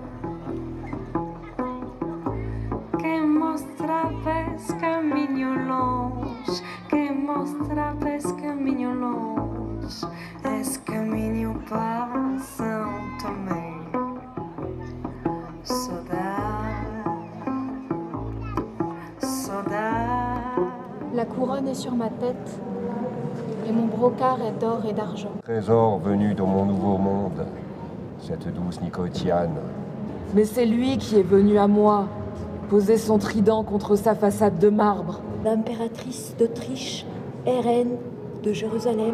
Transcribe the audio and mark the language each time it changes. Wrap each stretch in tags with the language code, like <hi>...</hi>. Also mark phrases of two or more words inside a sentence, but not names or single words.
<pt>Quem mostrava esse caminho longe, quem mostrava esse caminho longe, esse caminho passa Tomé. Saudade, saudade.</pt> <fr>La couronne est sur ma tête. Et mon brocart est d'or et d'argent. Trésor venu dans mon nouveau monde, cette douce Nicotiane. Mais c'est lui qui est venu à moi, poser son trident contre sa façade de marbre. L'impératrice d'Autriche est reine de Jérusalem.</fr>